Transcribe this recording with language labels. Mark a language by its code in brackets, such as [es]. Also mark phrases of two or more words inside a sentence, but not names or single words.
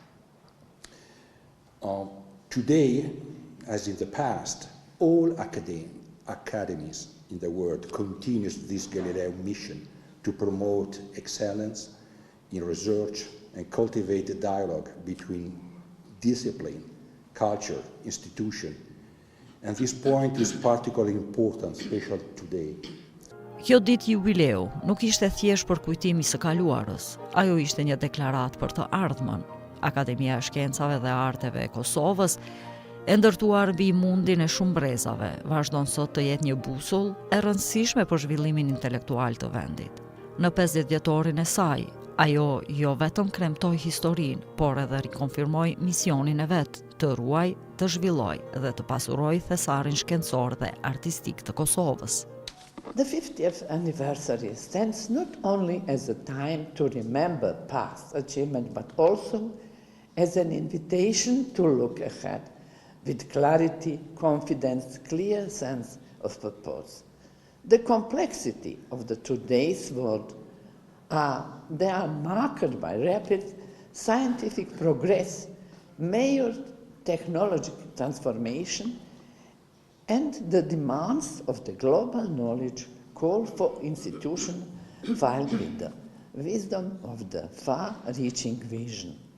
[en] Today, as in the past, all academies in the world continues this Galileo mission to promote excellence in research and cultivate a dialogue between discipline, culture, institution. And this point is particularly important, especially today. [sq] Kjo ditë jubileu nuk ishte thjesht për kujtimi së kaluarës, ajo ishte një deklaratë për të ardhmen. Akademia e Shkencave dhe Arteve e Kosovës, e ndërtuar mbi mundin e shumë brezave, vazhdon sot të jetë një busull e rëndësishme për zhvillimin intelektual të vendit. Në 50 vjetorin e saj, ajo jo vetëm kremtoi historinë, por edhe rikonfirmoi misionin e vet të ruaj, të zhvilloj dhe të pasuroj thesarin shkencor dhe artistik të Kosovës. [en] The 50th anniversary stands not only as a time to remember past achievement, but also as an invitation to look ahead with clarity, confidence, clear sense of purpose. The complexity of today's world they are marked by rapid scientific progress, major technological transformation, and the demands of the global knowledge call for institutions filled with the wisdom of the far-reaching vision.